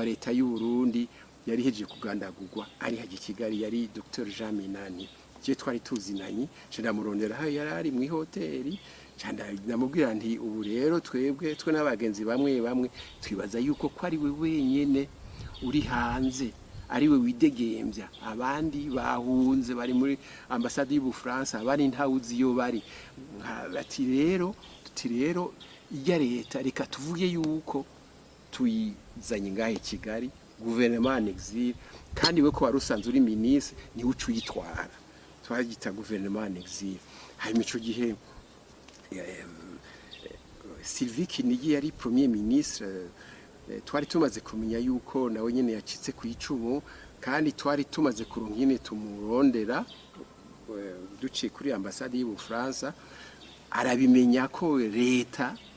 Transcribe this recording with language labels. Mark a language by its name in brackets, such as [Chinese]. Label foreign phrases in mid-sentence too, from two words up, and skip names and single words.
[Rundi] leta y'u Burundi yari hejeje kugandagurwa ari haje Kigali yari Dr Jean Minani je twari tuzinanye ndamurondera aho yari ari mu hoteli ndamubwira nti ubu rero twe n'abagenzi bamwe twibaza yuko ko ari we wenyene uri hanze ariwe widegembya abandi bahunze bari muri ambassade y'u Bufaransa abari ntawuzi yo bari bati rero ijya leta reka tuvuge yuko tuyizanye ngahe Kigali [French] gouvernement en exil [Rundi] kandi we ko warusanze uri ministre ni ucu yitwara twagita [French] gouvernement en exil [Rundi] hanyuma ico gihe Sylvie Kinigi yari [French] premier ministre [Rundi] twari tumaze kumenya yuko nawe nyene yacitse ku icumu kandi twari tumaze kuronka nyene tumurondera duciye kuri ambassade y'u Bufaransa arabimenya ko leta